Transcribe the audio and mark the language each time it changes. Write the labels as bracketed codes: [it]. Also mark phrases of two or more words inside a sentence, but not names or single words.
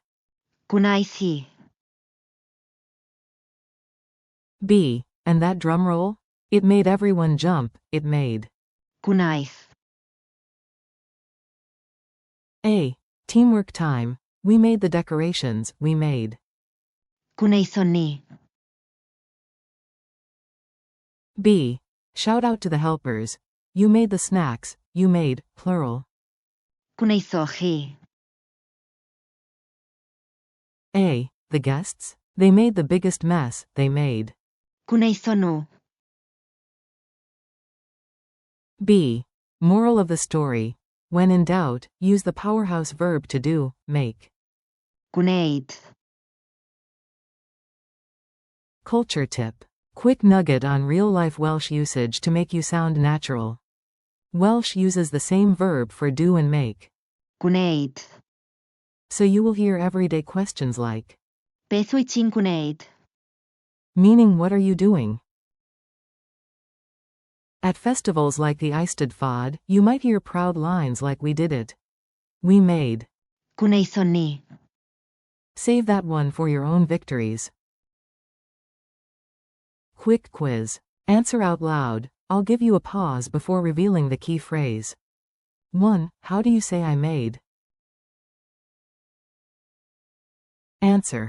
[cy] Gwnaeth hi. [en] B. And that drum roll? It made everyone jump, it made. [cy] Gwnaeth. [en] A. Teamwork time. We made the decorations, we made. [cy] Gwnaethon ni. [en] B. Shout out to the helpers. You made the snacks, you made, plural. [cy] Gwnaethoch chi. [en] A. The guests? They made the biggest mess, they made. [cy] Gwnaethon nhw. [en] B. Moral of the story. When in doubt, use the powerhouse verb to do, make. [cy] Gwneud. [en] Culture tip. Quick nugget on real-life Welsh usage to make you sound natural. Welsh uses the same verb for do and make. [cy] Gwneud. [en] So you will hear everyday questions like, [cy] Beth wyt ti'n gwneud? [en] meaning what are you doing? At festivals like the Eisteddfod, you might hear proud lines like we did it. We made. [cy] Gwnaethon ni. [en] Save that one for your own victories. Quick quiz. Answer out loud. I'll give you a pause before revealing the key phrase. 1. How do you say I made? Answer.